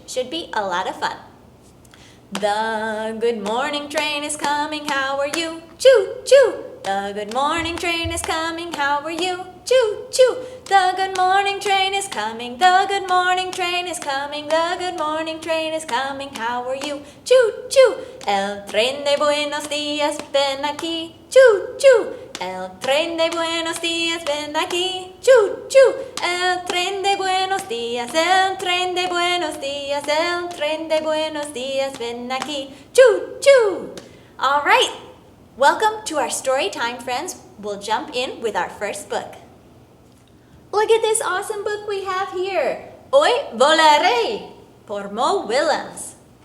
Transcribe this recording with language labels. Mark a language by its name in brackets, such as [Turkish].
[English] Should be a lot of fun. The good morning train is coming, how are you? Choo, choo! The good morning train is coming, how are you? Choo, choo! The good morning train is coming, the good morning train is coming, the good morning train is coming, how are you? Choo, choo! [Spanish] El tren de buenos días, ven aquí, choo, choo! El tren de buenos días, ven aquí, choo, choo! El tren de buenos días, el tren de buenos días, el tren de buenos días, ven aquí, choo, choo! [English] All right, welcome to our story time, friends. We'll jump in with our first book. Look at this awesome book we have here. [Spanish] Hoy volaré, por Mo Willems.